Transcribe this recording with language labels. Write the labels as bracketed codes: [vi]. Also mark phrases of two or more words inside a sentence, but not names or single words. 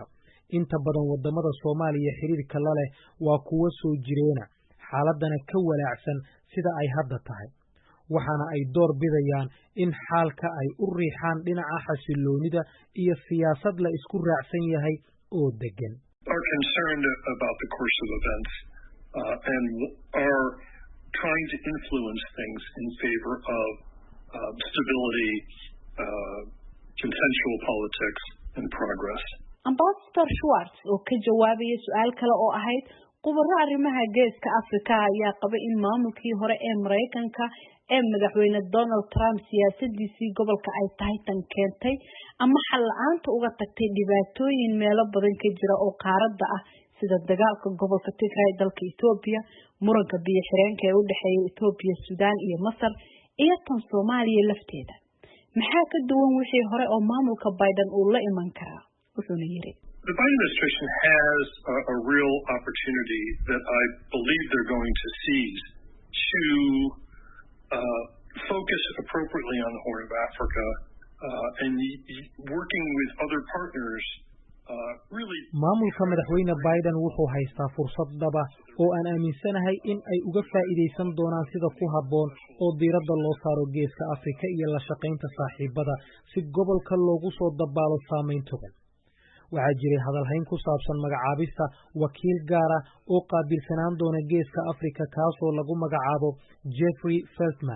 [so] inta badan wadamada Soomaaliya xiriirka la leh waa kuwa soo jireena, xaaladana ka walaacsan sida ay hadda tahay. waxaana ay door bidayaan in xaalka ay u riixaan dhinaca xasiloonida iyo siyaasad la isku raacsan yahay oo degan. [en] Are concerned about the course of events and are trying to influence things in favor of stability, consensual politics, and progress. [so] Ambassador Schwartz oo ka jawaabaya su'aal kale oo ahayd khubaro arrimaha geeska Afrika ayaa qabay in maamulkii hore ee Maraykanka ee madaxweyne Donald Trump siyaasadiisii gobolka ay tahay tan keentay ama xal la'aanta uga tagtay dhibaatooyin meelo badan ka jira oo qaaradda ah sida dagaalka gobolka Tigray dalka Ethiopia, muranka biyo xireenka ee u dhaxeeya Ethiopia, Sudan iyo Masar iyo tan Soomaaliya lafteeda. maxaa ka duwan wixii hore oo maamulka Biden uu la iman karaa? wuxuuna yiri [en] The Biden administration has a real opportunity that I believe they're going to seize to focus appropriately on the Horn of Africa and working with other partners. [so] maamulka madaxweyne Biden wuxuu haystaa fursad dhaba oo aan aaminsanahay in ay uga faa'iideysan doonaan sida ku habboon oo diiradda loo saaro geeska Afrika iyo la shaqaynta saaxiibada si gobolka loogu soo dabaalo saameyn togan. waxaa jiray hadalhayn ku saabsan magacaabista wakiil gaar ah oo qaabilsanaan doona geeska Afrika kaasoo lagu magacaabo Jeffrey Feltman.